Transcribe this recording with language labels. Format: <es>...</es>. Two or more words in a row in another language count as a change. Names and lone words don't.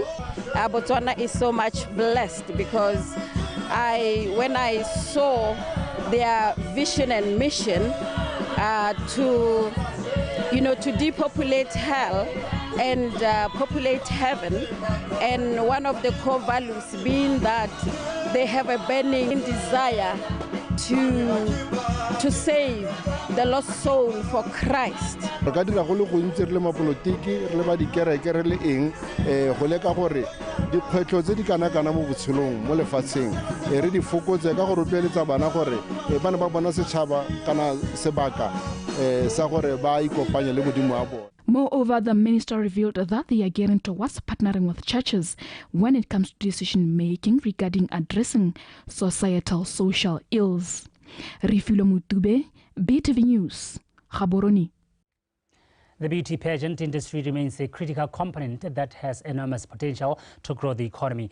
<en>Botswana is so much blessed because when I saw their vision and mission to depopulate hell and populate heaven, and one of the core values being that they have a burning desire to save the lost soul for Christ.</en> <tn>Re ka dira go le gontsi re le mapolotiki re le ba dikereke re le eng go leka gore dikgwetlho tse di kana-kana mo botshelong mo lefatsheng re di fokotse ka go rotloeletsa bana gore ba ne ba bona setšhaba kana sebaka sa gore ba ikopanye le modimo wa bone.</tn> <en>Moreover, the minister revealed that they are gearing towards partnering with churches when it comes to decision-making regarding addressing societal social ills. Rifilo Mutube, BTV News, Gaborone. The beauty pageant industry remains a critical component that has enormous potential to grow the economy.</en>